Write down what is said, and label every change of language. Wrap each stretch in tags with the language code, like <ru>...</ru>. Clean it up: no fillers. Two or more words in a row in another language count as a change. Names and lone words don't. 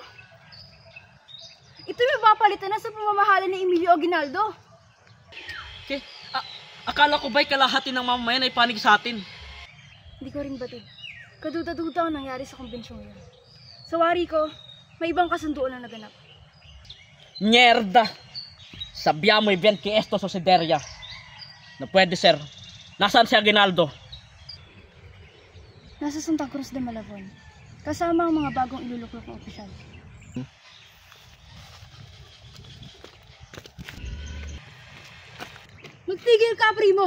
<tl>Ito yung mapapalitan na sa pamamahala ni Emilio Aguinaldo. Okay, akala ko ba'y kalahati ng mamamayan ay panig sa atin? Hindi ko rin batid. Kaduda-duda ang nangyari sa kumbensyon yun. Sa wari ko, may ibang kasunduan na naganap.</tl> <es>Mierda! Sabiamoy bien que esto sucedería.</es> <tl>No pwede, sir. Nasaan si Aguinaldo? Nasa Santa Cruz de Malabon. Kasama ang mga bagong iluluklok ng opisyal. Magtigil ka, Primo!</tl>